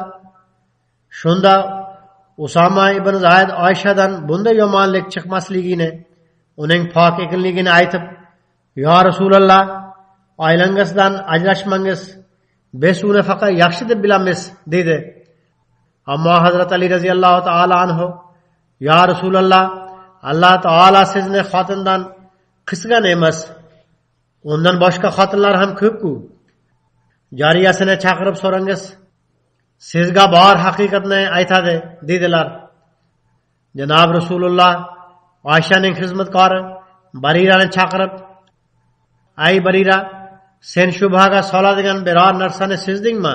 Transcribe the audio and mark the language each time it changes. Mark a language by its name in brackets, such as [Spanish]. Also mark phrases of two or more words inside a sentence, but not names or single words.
[Uzbek] Shunda Usama ibn Zayd Oyshadan bunday yomonlik chiqmasligini, uning pok ekanligini aytib, "Ya Rasululloh, oilangizdan ajrashmangiz biz uni faqat yaxshi deb bilamiz" dedi. Ammo Hazrat Ali radhiyallohu ta'ala anhu, "Ya Rasululloh, Alloh taolo sizni xotindan qisgan emas. Undan boshqa xotinlar ham ko'p-ku. Jariyasini chaqirib so'rangiz, sizga bor haqiqatni aytadi" dedilar. Janob Rasululloh Oyshaning xizmatkori Barirani chaqirib, "Ay Barira, sen shubhaga soladigan biror narsani sezdingmi?"